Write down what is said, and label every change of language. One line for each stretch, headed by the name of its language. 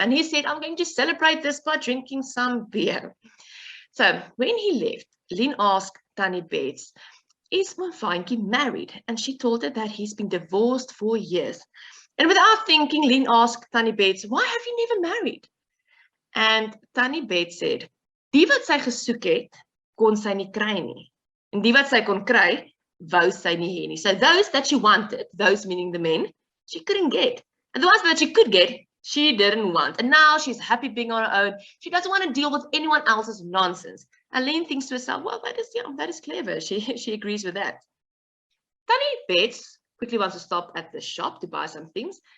English: And he said, I'm going to celebrate this by drinking some beer. So when he left, Lien asked Tannie Bets, is Oom Faantjie married? And she told her that he's been divorced for years. And without thinking, Lien asked Tannie Bets, why have you never married? And Tannie Bets said,
Afrikaans: die wat sy gesoek het, kon sy nie kry nie. En die wat sy kon kry, wou sy nie hê nie.
English: So those that she wanted, those meaning the men, she couldn't get. And the ones that she could get, she didn't want. And now she's happy being on her own. She doesn't want to deal with anyone else's nonsense. And Lien thinks to herself, well, that is clever. She agrees with that. Tannie Bets quickly wants to stop at the shop to buy some things.